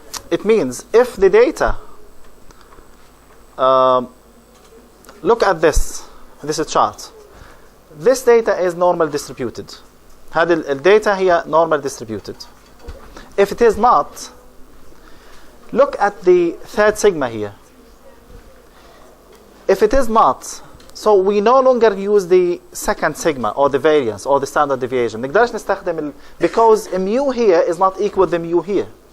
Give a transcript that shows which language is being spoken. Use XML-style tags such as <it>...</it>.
<en>It means if the data look at this is a chart. This data is normal distributed.</en> <ar>هذه الداتا هي normal distributed.</ar> <en>If it is not, look at the third sigma here. If it is not, so we no longer use the second sigma or the variance or the standard deviation.</en> <ar>نقدرش نستخدم</ar> <en>because mu here is not equal to mu here.</en>